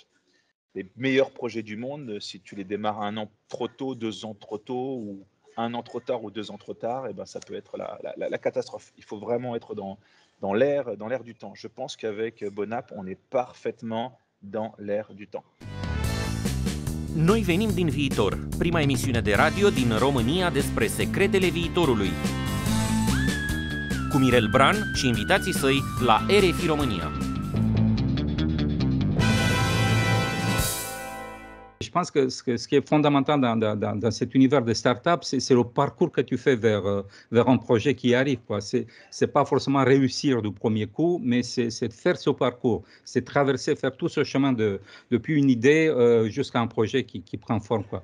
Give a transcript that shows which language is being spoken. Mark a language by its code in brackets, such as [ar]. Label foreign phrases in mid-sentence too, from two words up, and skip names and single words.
[fr] Les meilleurs projets du monde, si tu les démarres 1 an trop tôt, 2 ans trop tôt, ou 1 an trop tard ou 2 ans trop tard, et ben ça peut être la catastrophe. Il faut vraiment être dans l'air du temps. Je pense qu'avec Bonap, on est parfaitement dans l'air du temps. [ro] Noi venim din viitor, prima emisiune de radio din România despre secretele viitorului. Cu Mirel Bran și invitații săi la RFI România. [fr] Je pense que ce qui est fondamental dans cet univers de start-up, c'est le parcours que tu fais vers un projet qui arrive, quoi. C'est pas forcément réussir du premier coup, mais c'est de faire ce parcours, c'est traverser, faire tout ce chemin depuis une idée jusqu'à un projet qui prend forme, quoi.